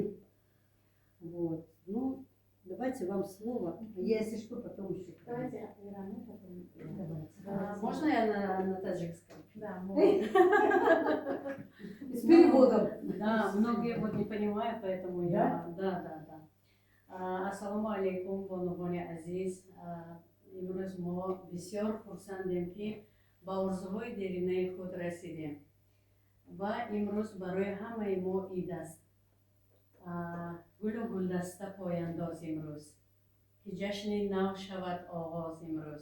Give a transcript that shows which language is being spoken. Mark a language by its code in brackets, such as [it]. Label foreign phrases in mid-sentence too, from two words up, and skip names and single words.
[ru] Вот. Ну, давайте вам слово. Я, если что, потом еще. Давайте. Давайте. Можно я на таджикском? Да, с переводом. Да, многие вот не понимают, поэтому Да? Да. [tg] Ассаламу алейкум, бонувони азиз. Имрӯз мо бисёр хурсандем ки ба орзуҳои деринаи худ расидем ва имрӯз барои ҳамаи мо ид аст. Гулу гулдаста пояндоз имрӯз ки ҷашни нав шавад оғоз имрӯз.